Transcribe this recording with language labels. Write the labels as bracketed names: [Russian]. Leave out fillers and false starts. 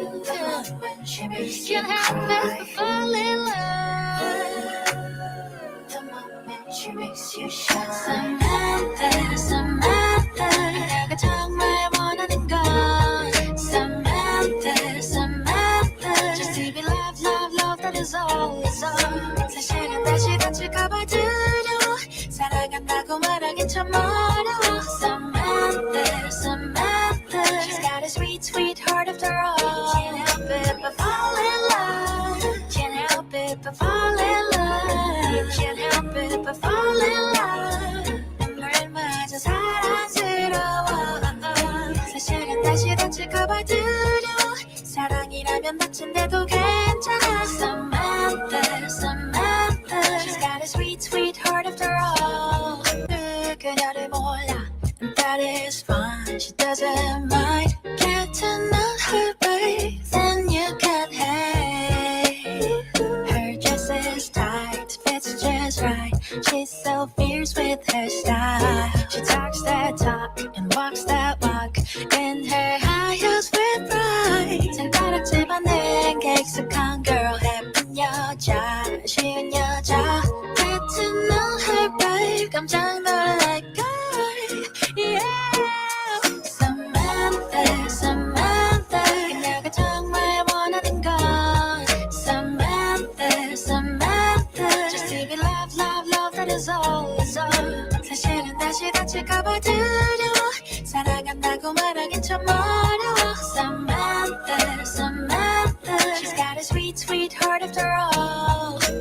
[English] The moment she makes you cry. Can't help but fall in love. The moment she makes you shine. Samantha, Samantha, [Korean] 내가 정말 원하는 건 [English] Samantha, Samantha, just to be loved, loved, loved, that is all, is all. [Korean] 사실은 다시 다칠까봐 두려워. 사랑한다고 말하긴 참 어려워. [English] Samantha, Samantha, she's got a sweet, sweet heart after all. Can't help it but fall in love. Can't help it but fall in love. Can't help it but fall in love. [Korean] 눈물마저 사랑스러워. 사실은 다시 다칠까봐 두려워. 사랑이라면 다친데도 괜찮아. [English] Samantha, Samantha, she's got a sweet, sweet heart after all. [Korean] 그녀를 몰라, [English] and that is fine. She doesn't mind. Get to know her, babe, then you can hate. Her dress is tight, fits just right. She's so fierce with her style. She talks that talk and walks that walk in her high heels with pride. [Korean] 손가락질만 내게 익숙한 girl, 예쁜 여자, 쉬운 여자. [English] Get to know her, babe, [Korean] 깜짝 놀랄걸. [English] Yeah. Samantha, Samantha, [Korean] 그녀가 정말 원하는 건 [English] Samantha, Samantha, just to be loved, loved, loved, that is all, is all. [Korean] 사실은 다시 다칠까봐 두려워. 사랑한다고 말하긴 참 어려워. [English] Samantha, Samantha, she's got a sweet, sweet heart after all.